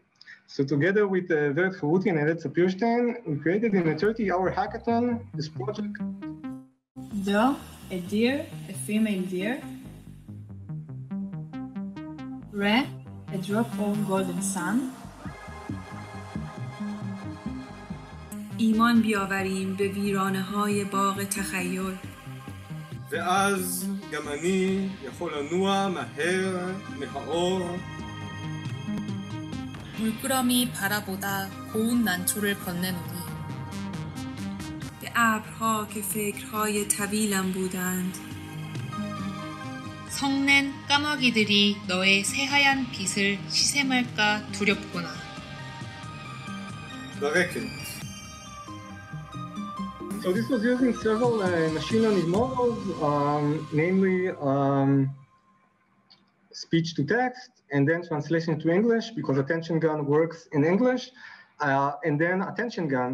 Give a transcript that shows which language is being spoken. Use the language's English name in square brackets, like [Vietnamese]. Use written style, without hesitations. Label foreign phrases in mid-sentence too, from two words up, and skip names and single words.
[English] So together with Vert Charuti and Eretz Sapirstein, we created in a 30-hour hackathon this project. Draw a deer, a female deer. Re, a drop-on golden sun. [Persian] ایمان بیاوریم به ویرانه‌های باغ تخیل. [Hebrew] ואז גם אני יכול לנוע מהר מהאור. [Korean] 물끄러미 바라보다 고운 난초를 건네노니. [Persian] به ابرها که فکرهای طویلم بودند. [Korean] 성낸 까마귀들이 너의 새하얀 빛을 시샘할까 두렵구나. [Hebrew] ברקת. [English] So this was using several machine learning models, namely speech to text, and then translation to English, because Attention Gun works in English, and then Attention Gun.